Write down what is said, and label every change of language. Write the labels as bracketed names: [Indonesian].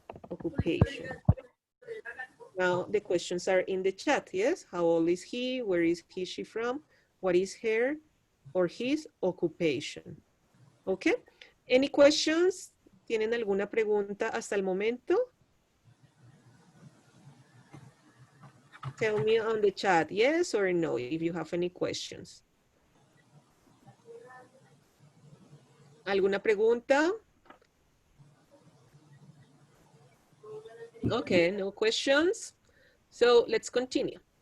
[English] Occupation. Now the questions are in the chat, yes? How old is he? Where is he, she from? What is her or his occupation? Okay. Any questions? [Spanish] ¿Tienen alguna pregunta hasta el momento? [English] Tell me on the chat, yes or no, if you have any questions. [Spanish] ¿Alguna pregunta? [English] Okay, no questions. So let's continue.